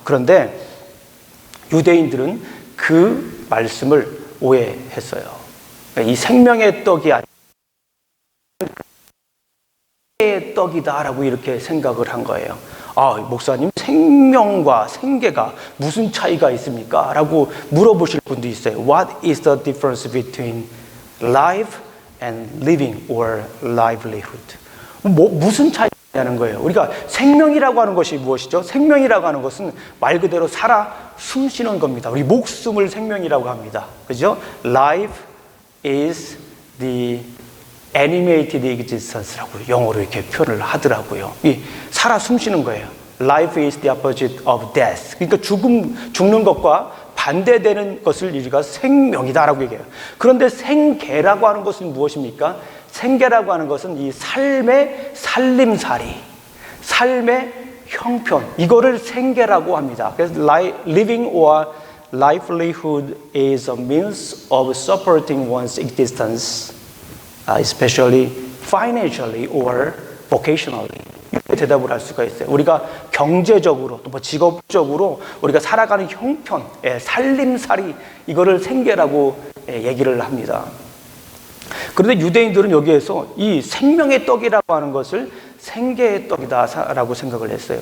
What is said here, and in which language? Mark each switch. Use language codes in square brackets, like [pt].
[ko] 그런데 유대인들은 그 말씀을 오해했어요. 이 생명의 떡이 아니라 생계의 떡이다라고 이렇게 생각을 한 거예요. 목사님, 생명과 생계가 무슨 차이가 있습니까? 라고 물어보실 분도 있어요. [en] What is the difference between life and living or livelihood? [ko] 무슨 차이냐는 거예요. 우리가 생명이라고 하는 것이 무엇이죠? 생명이라고 하는 것은 말 그대로 살아 숨쉬는 겁니다. 우리 목숨을 생명이라고 합니다. 그죠? [en] Life is the animated existence라고 [ko] 영어로 이렇게 표현을 하더라고요. 살아 숨쉬는 거예요. [en] Life is the opposite of death. [ko] 그러니까 죽는 것과 반대되는 것을 우리가 생명이다라고 얘기해요. 그런데 생계라고 하는 것은 무엇입니까? 생계라고 하는 것은 이 삶의 살림살이, 삶의 형편, 이거를 생계라고 합니다. 그래서 [en] living or livelihood is a means of supporting one's existence, especially financially or vocationally. [ko] 이렇게 대답을 할 수가 있어요. 우리가 경제적으로 또 뭐 직업적으로 우리가 살아가는 형편, 살림살이 이거를 생계라고 얘기를 합니다. 그런데 유대인들은 여기에서 이 생명의 떡이라고 하는 것을 생계의 떡이다라고 생각을 했어요.